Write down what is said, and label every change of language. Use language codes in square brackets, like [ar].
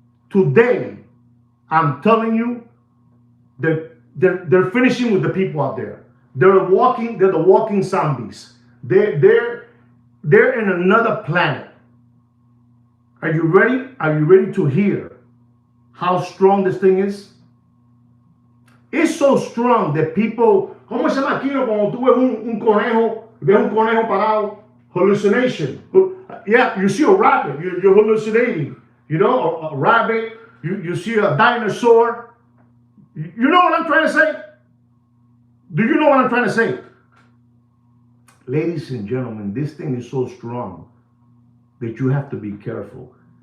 [en] Today, I'm telling you, they're finishing with the people out there. They're the walking zombies. They're in another planet. Are you ready? Are you ready to hear how strong this thing is? It's so strong that people, [es] ¿cómo se llama aquí cuando tú ves un conejo parado? [en] Hallucination. Yeah, you see a rabbit, you're hallucinating. You know, a rabbit, you see a dinosaur. You know what I'm trying to say? Do you know what I'm trying to say? Ladies and gentlemen, this thing is so strong that you have to be careful.